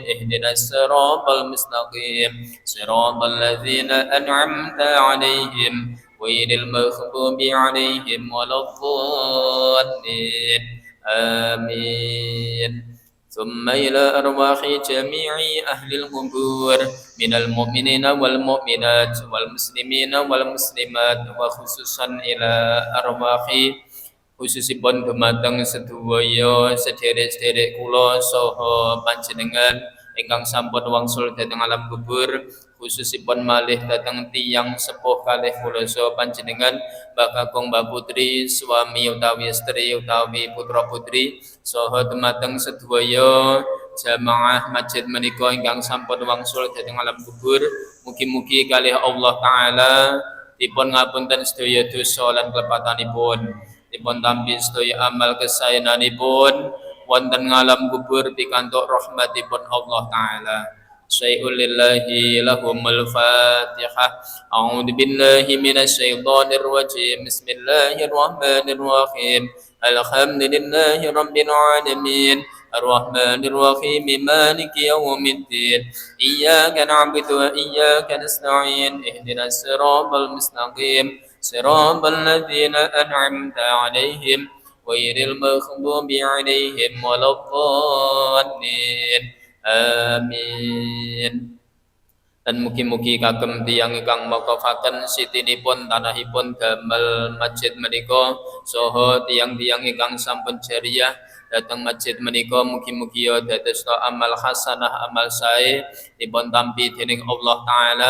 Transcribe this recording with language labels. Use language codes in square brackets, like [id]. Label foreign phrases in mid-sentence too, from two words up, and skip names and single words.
[ar] اهدنا الصراط المستقيم صراط الذين أنعمت عليهم غير المغضوب عليهم ولا الضالين. آمين ثم إلى أرواح جميع أهل القبور من المؤمنين والمؤمنات والمسلمين والمسلمات وخصوصا إلى [jv] أرواح khususipun dumateng sedaya sederek-sederek kula saha panjenengan ingkang sampun wangsul dhateng alam kubur, khususipun malih dhateng tiyang sepuh kalih kula saha panjenengan Mbak Kakung Mbak Putri, suami utawi istri utawi putra putri saha dumateng sedaya jamaah masjid menika ingkang sampun wangsul dhateng alam kubur. Mugi-mugi kalih Allah taala dipun ngapunten sedaya dosa lan klepatanipun, dipun tampi sedaya amal kesaenanipun wonten ngalam kubur pikantuk rahmatipun Allah taala. [ar] شيء لله لهم الفاتحة. أعوذ بالله من الشيطان الرجيم. بسم الله الرحمن الرحيم الحمد لله رب العالمين الرحمن الرحيم مالك يوم الدين. إياك نعبد وإياك نستعين. اهدنا الصراط المستقيم صراط الذين أنعمت عليهم غير المغضوب عليهم ولا الضالين. Amin. [jv] Dan mugi-mugi kagem tiyang ingkang makafaken sitinipun tanahipun damel masjid menika saha tiyang-tiyang ingkang sampun jariyah dhateng masjid menika, mugi-mugi dados amal hasanah amal sae dipun tampi dening Allah taala.